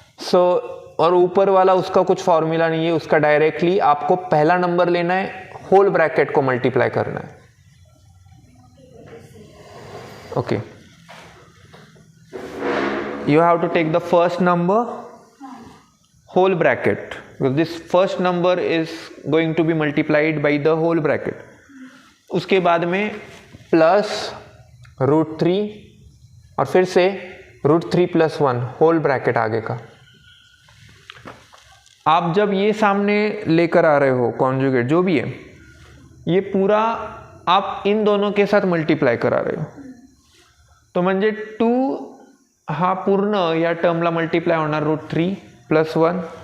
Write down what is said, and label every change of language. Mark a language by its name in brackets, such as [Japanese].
[Hindi] सो और ऊपर वाला उसका कुछ फॉर्मूला नहीं है, उसका डायरेक्टली आपको पहला नंबर लेना है, होल ब्रैकेट को मल्टीप्लाई करना है. [English] Okay, you have to take the first number, whole bracket, because this first number is going to be multiplied by the whole bracket. [Hindi] उसके बाद में प्लस √3 और फिर से √3 plus 1 होल ब्रैकेट आगे का. आप जब ये सामने लेकर आ रहे हो कॉन्जुगेट जो भी है, ये पूरा आप इन दोनों के साथ मल्टीप्लाई करा रहे हो. [Marathi] तो म्हणजे 2 हा पूर्ण या टर्मला मल्टीप्लाय होणार √3 plus 1